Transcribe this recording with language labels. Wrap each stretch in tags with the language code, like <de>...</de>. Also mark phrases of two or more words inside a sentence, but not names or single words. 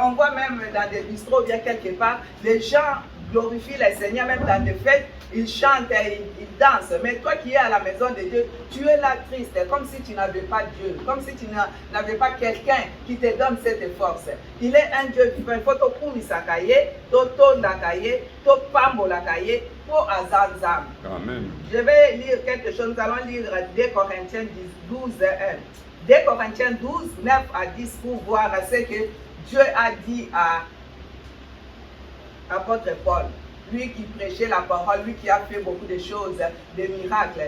<fr>On voit même dans des bistrots, bien quelque part, les gens glorifient le Seigneur, même dans des fêtes, ils chantent, ils dansent. Mais toi qui es à la maison de Dieu, tu es là triste, comme si tu n'avais pas Dieu, comme si tu n'avais pas quelqu'un qui te donne cette force. Il est un Dieu vivant. Il faut</fr> <ln>te kumisakaye, to tondakaye, to pambolakaye, pour azazam.</ln> <fr>Amen. Je vais lire quelque chose. Nous allons lire 2 Corinthiens 12, 1. 2 Corinthiens 12, 9 à 10 pour voir ce que Dieu a dit à apôtre Paul. Lui qui prêchait la parole, lui qui a fait beaucoup de choses, des miracles.</fr>